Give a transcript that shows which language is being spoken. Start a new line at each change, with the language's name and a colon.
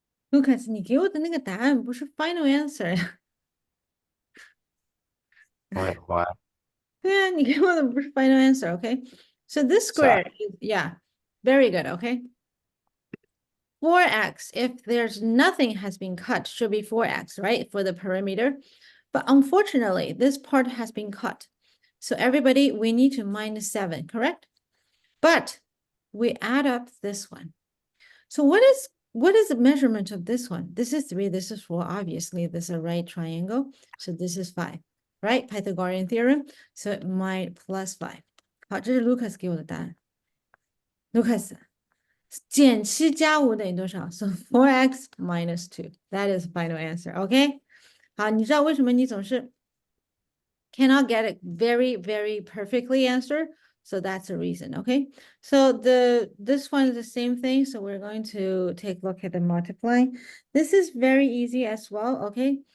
Chinese: Lucas，你给我的那个答案不是 final answer 呀？
English: Wait, what?
Chinese: 对啊，你给我的不是
English: final answer, okay? So this Sorry. square, yeah, very good, okay? 4x, if there's nothing has been cut, should be 4x, right? For the perimeter. But unfortunately, this part has been cut. So everybody, we need to minus 7, correct? But we add up this one. So what is the measurement of this one? This is 3, this is 4. Obviously, this is a right triangle. So this is 5, right? Pythagorean theorem. So it might plus 5.
Chinese: 好，这是 Lucas 给我的答案。Lucas 减7加5等于多少？
English: So 4x minus 2. That is final answer. Okay?
Chinese: 好，你知道为什么你总是
English: cannot get it very, very perfectly answered? So that's the reason, okay? So this one is the same thing. So we're going to take a look at the multiplying. This is very easy as well, okay?